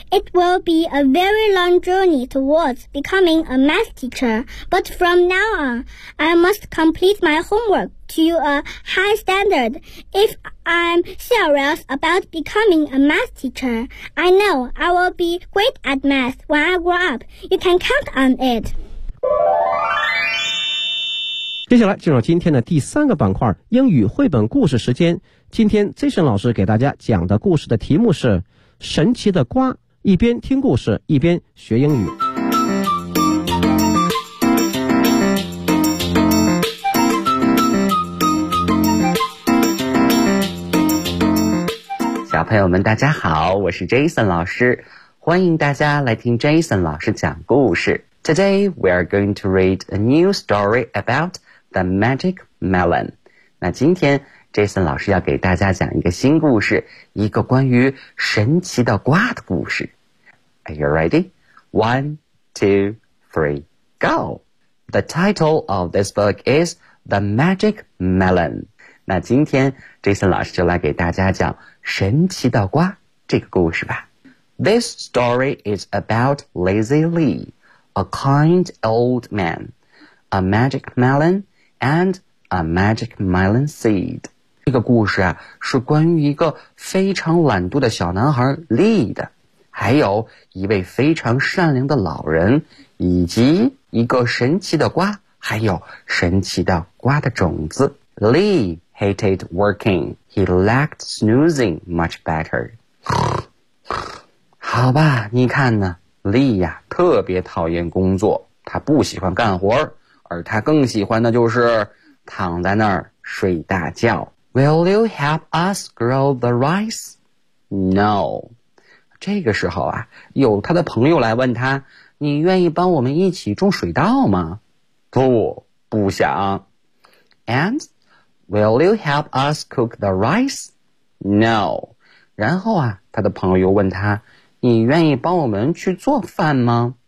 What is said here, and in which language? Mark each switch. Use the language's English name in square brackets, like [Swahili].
[English] It will be a very long journey towards becoming a math teacher, but from now on, I must complete my homework to a high standard. If I'm serious about becoming a math teacher, I know I will be great at math when I grow up. You can count on it. [Chinese] 接下来进入今天的第三个板块，英语绘本故事时间。今天 Jason 老师给大家讲的故事的题目是神奇的瓜，一边听故事一边学英语。小朋友们大家好，我是 Jason 老师，欢迎大家来听 Jason 老师讲故事。 [English] Today we are going to read a new story about the magic melon. [Chinese] 那今天Jason 老师要给大家讲一个新故事，一个关于神奇的瓜的故事。 [English] Are you ready? One, two, three, go! The title of this book is The Magic Melon. [Chinese] 那今天 Jason 老师就来给大家讲神奇的瓜这个故事吧。 [English] This story is about Lazy Lee, a kind old man, a magic melon, and a magic melon seed. [Chinese] 这个故事啊，是关于一个非常懒惰的小男孩 Lee 的，还有一位非常善良的老人，以及一个神奇的瓜，还有神奇的瓜的种子。 [English] Lee hated working. He liked snoozing much better. [Chinese] 好吧，你看呢，丽呀特别讨厌工作，她不喜欢干活，而她更喜欢的就是躺在那儿睡大觉。 [English] Will you help us grow the rice? No. [Chinese] 这个时候啊，有他的朋友来问他，你愿意帮我们一起种水稻吗？不，不想。 [English] And will you help us cook the rice? No. [Chinese] 然后啊，他的朋友又问他，你愿意帮我们去做饭吗？